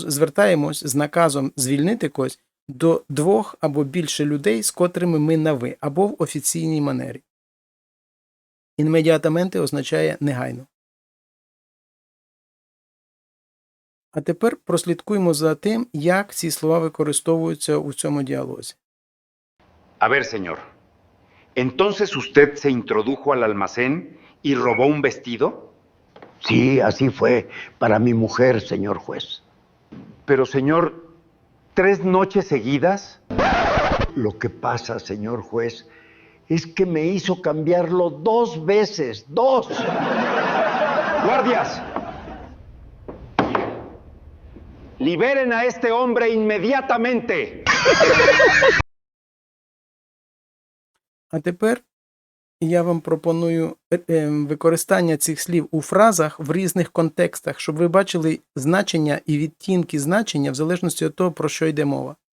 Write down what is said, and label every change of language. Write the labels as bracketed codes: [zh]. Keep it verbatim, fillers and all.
[uk] звертаємось з наказом звільнити когось до двох або більше людей, з котрими ми на «ви», або в офіційній манері. Інмедіатаменте означає негайно. А тепер прослідкуємо за тим, як ці слова використовуються у цьому діалозі. [es] A ver, señor. ¿Entonces usted se introdujo al almacén y robó un vestido? Sí, así fue. Para mi mujer, señor juez. Pero, señor, ¿tres noches seguidas? Lo que pasa, señor juez, es que me hizo cambiarlo dos veces. ¡Dos! ¡Guardias! ¡Liberen a este hombre inmediatamente! [uk] А тепер я вам пропоную е, е, використання цих слів у фразах в різних контекстах, щоб ви бачили значення і відтінки значення в залежності від того, про що йде мова.